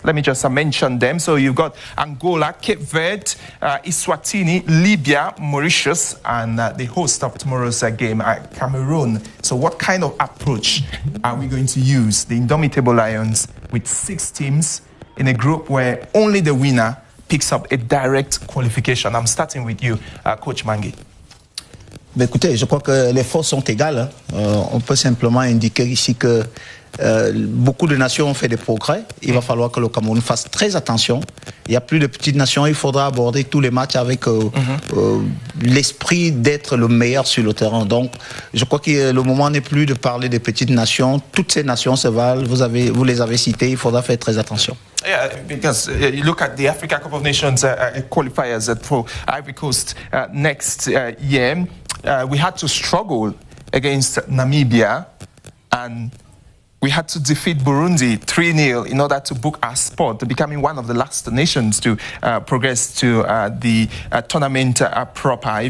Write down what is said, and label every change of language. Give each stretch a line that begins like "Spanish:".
English: Let me just mention them. So you've got Angola, Cape Verde, Eswatini, Libya, Mauritius, and the host of tomorrow's game, Cameroon. So what kind of approach are we going to use? The Indomitable Lions with 6 teams in a group where only the winner picks up a direct qualification. I'm starting with you, Coach Mangi.
French: Mais écoutez, je crois que les forces sont égales. On peut simplement indiquer ici que beaucoup de nations ont fait des progrès. Il va falloir que le Cameroun fasse très attention. Il n'y a plus de petites nations. Il faudra aborder tous les matchs avec l'esprit d'être le meilleur sur le terrain. Donc, je crois que le moment n'est plus de parler des petites nations. Toutes ces nations se valent. Vous les avez citées. Il faudra faire très attention.
English: Yeah, because you look at the Africa Cup of Nations qualifiers for Ivory Coast next year. We had to struggle against Namibia, and we had to defeat Burundi 3-0 in order to book our spot, becoming one of the last nations to progress to the tournament proper.